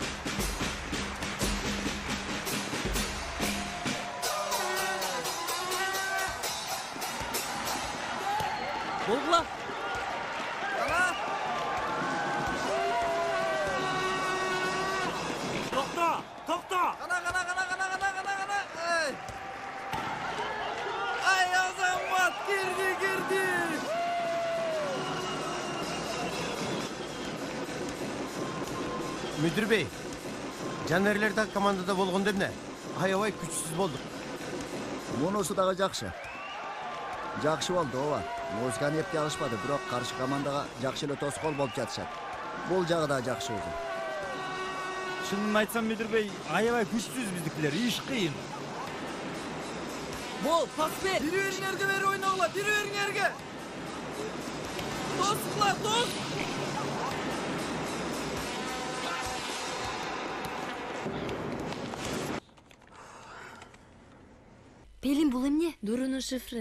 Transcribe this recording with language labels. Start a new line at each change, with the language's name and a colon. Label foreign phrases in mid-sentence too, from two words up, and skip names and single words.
Kyrgyz: Болгула. Токто. Кана. Ай, Азамат, кирди.
Turkish: Müdür bey,
Kyrgyz: Канерлерден командада болгон эмне? Аябай күчсүз болдук. Мунусу дагы жакшы. Жакшы болду, ооба. Музыканы эпке алышпады, бирок каршы командага жакшы эле тоскоол болуп жатышат. Бул жагы да жакшы өзү. Шынын айтсам,
Turkish: müdür bey,
Kyrgyz: аябай күчсүз биздикилер, иш кыйын. Бол, пас бер. Бири бериңерге бери ойногула, бири бериңерге. Тоскула, тос. Пелин, бул эмне? Дурунун шифры.